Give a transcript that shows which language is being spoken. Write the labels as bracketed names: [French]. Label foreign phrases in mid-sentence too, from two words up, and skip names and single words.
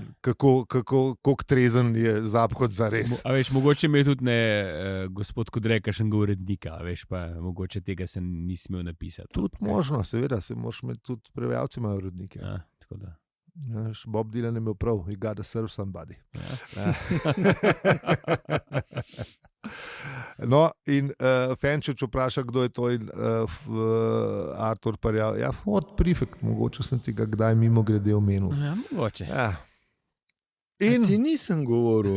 [Slovenian] Kako trezen je Zahod za res. A veš, mogoče me je tudi gospod Kodre, kakšnega urednika, veš, pa mogoče tega se ni smel napisati. Tudi možno, seveda, se moraš imeti tudi prevajalci imajo urednike. Ja, tako da. Bob Dylan je imel prav, [English] you gotta serve somebody. [Slovenian] Ja. No, in Fenčič vpraša, kdo je to, in Artur Parjav. Ja, Ford Prefect, mogoče sem ti ga kdaj mimo grede omenil. Ja, mogoče. Ja. In ti nisem govoril.